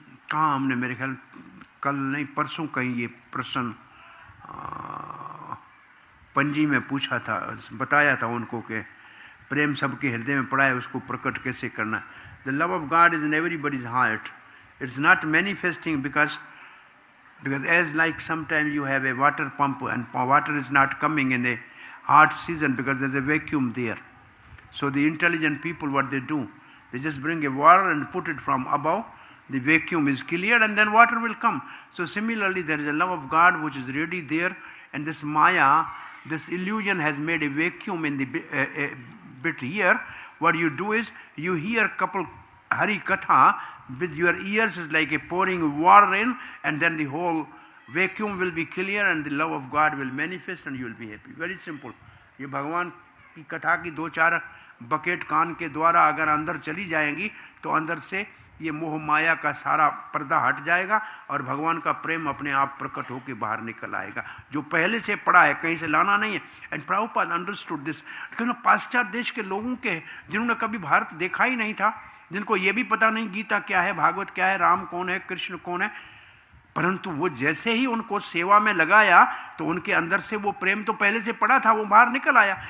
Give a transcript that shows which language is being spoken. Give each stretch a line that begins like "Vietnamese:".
Hindi: कहाँ हमने, मेरे ख्याल कल नहीं परसों कहीं ये प्रश्न पंजी में पूछा था, बताया था उनको कि प्रेम सबके हृदय में पड़ा है, उसको प्रकट कैसे करना।
English: The love of God is in everybody's heart, it's not manifesting because as like sometimes you have a water pump and water is not coming in a hot season because there's a vacuum there. So the intelligent people, what they do, they just bring a water and put it from above, the vacuum is cleared and then water will come. So similarly there is a love of God which is really there, and this Maya, this illusion has made a vacuum in the bit here. What you do is you hear couple Hari Katha with your ears, is like a pouring water in, and then the whole vacuum will be clear and the love of God will manifest and you will be happy. Very simple.
Hindi: ये भगवान की कथा की 2-4 bucket कान के द्वारा अगर अंदर चली जाएंगी तो अंदर से ये मोह माया का सारा पर्दा हट जाएगा और भगवान का प्रेम अपने आप प्रकट होकर बाहर निकल आएगा, जो पहले से पड़ा है, कहीं से लाना नहीं है।
English: And Prabhupada understood this.
Hindi: क्योंकि पाश्चात्य देश के लोगों के, जिन्होंने कभी भारत देखा ही नहीं था, जिनको ये भी पता नहीं गीता क्या है, भागवत क्या है, राम कौन है, कृष्ण कौन है, परंतु वो जैसे ही उनको सेवा में लगाया तो उनके अंदर से वो प्रेम तो पहले से पड़ा था, वो बाहर निकल आया।